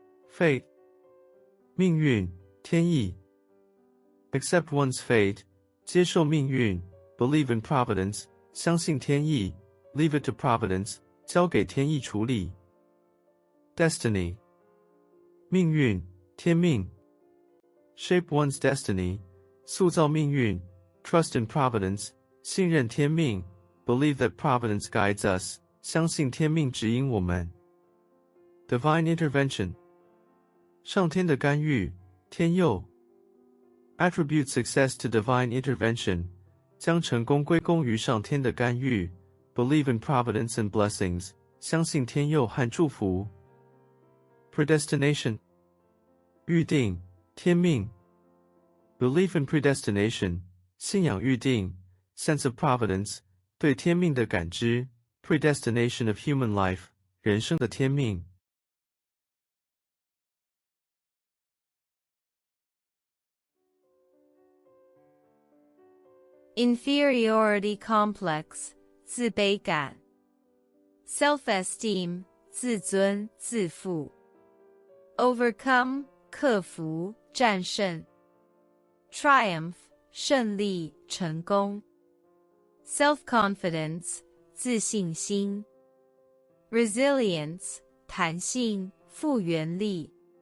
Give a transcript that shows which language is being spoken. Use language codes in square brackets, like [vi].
[en] Fate. [zh] 命运，天意。 [en] Accept one's fate, [zh] 接受命运 [en] believe in providence, [zh] 相信天意 [en] leave it to providence, [zh] 交给天意处理。 [en] Destiny, [zh] 命运，天命。 [en] Shape one's destiny, [zh] 塑造命运 [en] trust in providence, [zh] 信任天命 [en] believe that providence guides us, [zh] 相信天命指引我们。 [en] Divine intervention, [zh] 上天的干预，天佑。 [en] Attribute success to divine intervention, [zh] 将成功归功于上天的干预 [en] believe in providence and blessings, [zh] 相信天佑和祝福。 [en] Predestination, [zh] 预定，天命。 [en] Belief in predestination, [zh] 信仰预定 [en] sense of providence, [zh] 对天命的感知 [en] predestination of human life, [zh] 人生的天命。 [en] Inferiority complex, 自卑感。 Self-esteem, 自尊、自负。 Overcome, [zh] 克服、战胜。 [en] Triumph, [zh] 胜利、成功。 [en] Self-confidence, 自信心。Resilience, [zh] 弹性、复原力。